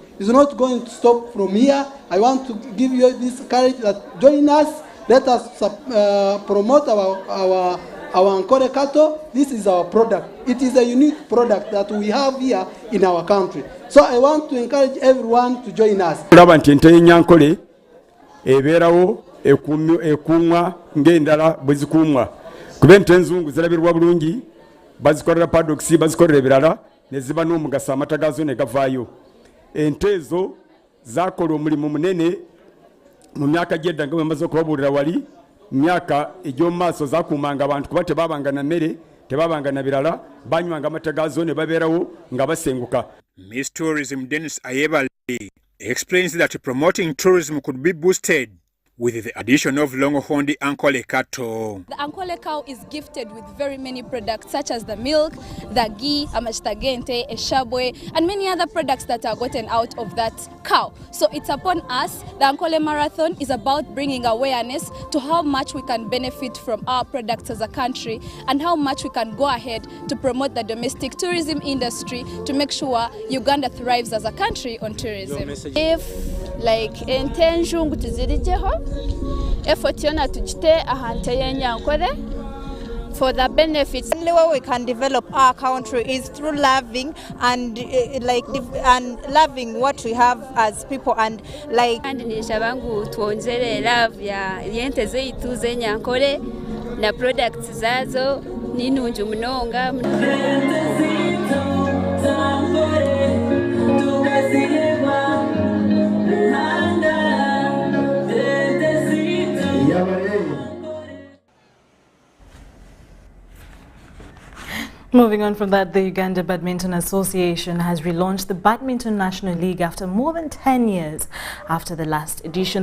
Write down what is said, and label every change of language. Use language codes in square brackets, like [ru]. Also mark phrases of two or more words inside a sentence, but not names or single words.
[en] It's not going to stop from here. I want to give you this courage that join us. Let us promote our our Ankole cattle. This is our product. It is a unique product that we have here in our country. So I want to encourage everyone to join us. [lg] Ankole ebeerawo ekuumwa ng'endala bwe zikuumwa kuba ente enzungu zirabirwa bulungi bazikolera paddocks bazikolera ebirala ne ziba n'omugaso amata gaazo ne gavaayo. Ente ezo zaakola omulimu munene mu myaka gy'edda nga bwe mmaze okubabuulira wali. Myaka egy'omu maaso zaakuumanga abantu kuba tebaabanga na mmere tebaabanga na birala banywanga amata gaazo ne babeerawo nga basenguka. [en] Miss Tourism Dennis Ayebale explains that promoting tourism could be boosted with the addition of long-horned Ankole cattle. The Ankole cow is gifted with very many products such as the milk, the ghee, amachitagente, eshabwe, and many other products that are gotten out of that cow. So it's upon us. The Ankole Marathon is about bringing awareness to how much we can benefit from our products as a country and how much we can go ahead to promote the domestic tourism industry to make sure Uganda thrives as a country on tourism. If like intention [nyn] tuzirijeho effort yona tujite ahante y'Ankole [en] for the benefits. The only way we can develop our country is through loving and loving what we have as people and like. [nyn] And nishabangu tuonzele love ya yente zeitu z'Ankole na products zazo ninunju mnonga. [en] Moving on from that, the Uganda Badminton Association has relaunched the Badminton National League after more than 10 years after the last edition.